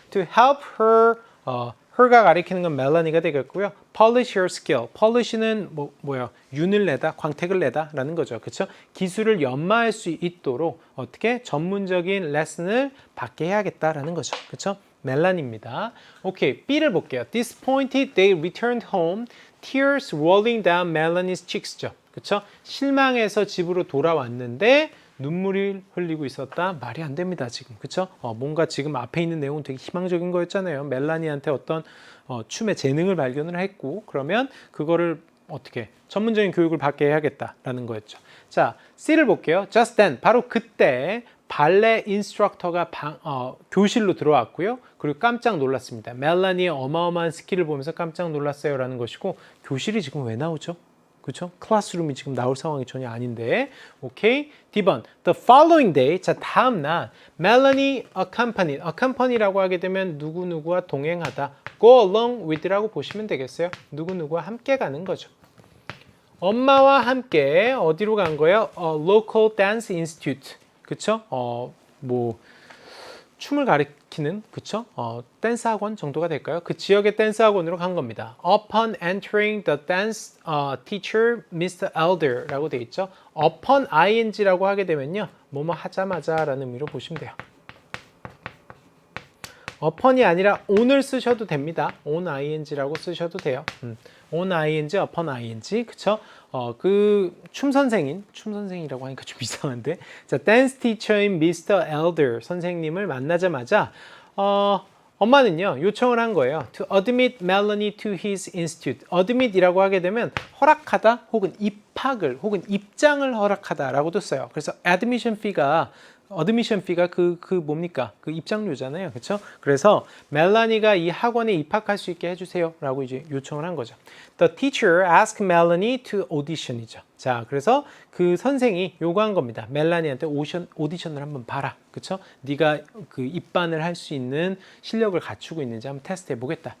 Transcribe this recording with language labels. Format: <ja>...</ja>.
<en>To help her,</en> <ko>her가 가리키는 건 멜라니가 되겠고요.</ko> <en>Polish her skill. polish는 뭐야?</en> <ko>윤을 내다, 광택을 내다 라는 거죠. 그쵸? 기술을 연마할 수 있도록 어떻게 전문적인 레슨을 받게 해야겠다라는 거죠. 그쵸? 멜라니입니다. 오케이, B를 볼게요.</ko> <en>Disappointed, they returned home. Tears rolling down Melanie's cheeks죠.</en> <ko>그쵸? 실망해서 집으로 돌아왔는데 눈물이 흘리고 있었다. 말이 안 됩니다, 지금. 그쵸? 뭔가 지금 앞에 있는 내용은 되게 희망적인 거였잖아요. 멜라니한테 어떤 춤의 재능을 발견을 했고, 그러면 그거를 어떻게 전문적인 교육을 받게 해야겠다라는 거였죠. 자, C를 볼게요.</ko> <en>Just then,</en> <ko>바로 그때 발레 인스트럭터가 교실로 들어왔고요. 그리고 깜짝 놀랐습니다. 멜라니의 어마어마한 스킬을 보면서 깜짝 놀랐어요 라는 것이고, 교실이 지금 왜 나오죠? 그렇죠? 클래스룸이 지금 나올 상황이 전혀 아닌데.</ko> <en>오케이. D번. The following day.</en> <ko>자, 다음 날</ko> <en>Melanie accompany</en> <ko>라고 하게 되면 누구누구와 동행하다.</ko> <en>Go along with</en> <ko>라고 보시면 되겠어요. 누구누구와 함께 가는 거죠. 엄마와 함께 어디로 간 거예요?</ko> <en>Local Dance Institute.</en> <ko>그쵸? 뭐 춤을 가리키는, 그쵸? 댄스 학원 정도가 될까요? 그 지역의 댄스 학원으로 간 겁니다.</ko> <en>Upon entering the dance teacher, Mr.</en> <ko>Elder 라고 되어 있죠. Upon ing라고 하게 되면요, 뭐뭐 하자마자 라는 의미로 보시면 돼요. upon이 아니라 on을 쓰셔도 됩니다. on ing라고 쓰셔도 돼요. on ing, upon ing, 그쵸? 그 춤선생이라고 하니까 좀 이상한데. 자, 댄스 티처인 Mr. Elder 선생님을 만나자마자 엄마는요 요청을 한 거예요.</ko> <en>To admit Melanie to his institute.</en> <ko>admit이라고 하게 되면 허락하다 혹은 입학을 혹은 입장을 허락하다라고도 써요. 그래서 admission fee가 그 뭡니까? 그 입장료잖아요. 그렇죠? 그래서 멜라니가 이 학원에 입학할 수 있게 해주세요라고 이제 요청을 한 거죠.</ko> <en>The teacher asked Melanie to audition이죠.</en> <ko>자, 그래서 그 선생이 요구한 겁니다. 멜라니한테 오디션을 한번 봐라. 그렇죠? 네가 그 입반을 할 수 있는 실력을 갖추고 있는지 한번 테스트해 보겠다.</ko>